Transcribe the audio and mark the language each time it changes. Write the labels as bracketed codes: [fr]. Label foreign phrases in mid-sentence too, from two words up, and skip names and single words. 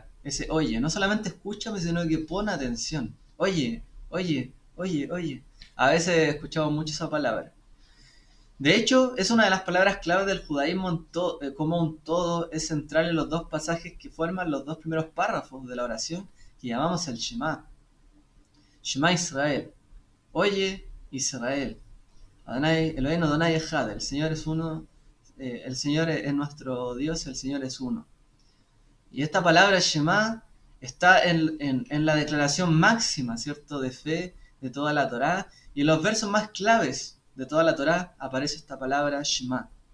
[es] Ese oye, no solamente escúchame, sino que pon atención. Oye, oye, oye, oye. A veces escuchamos mucho esa palabra. De hecho, es una de las palabras clave del judaísmo como un todo, es central en los dos pasajes que forman los dos primeros párrafos de la oración que llamamos el Shema. [he] שמע ישראל. [es] Oye, Israel. [he] אדוני, אלוהים אדוני אחד, [es] el Señor es uno, el Señor es nuestro Dios, el Señor es uno. Y esta palabra Shema está en la declaración máxima, ¿cierto?, de fe de toda la Torá. Y en los versos más claves de toda la Torá aparece esta palabra Shema.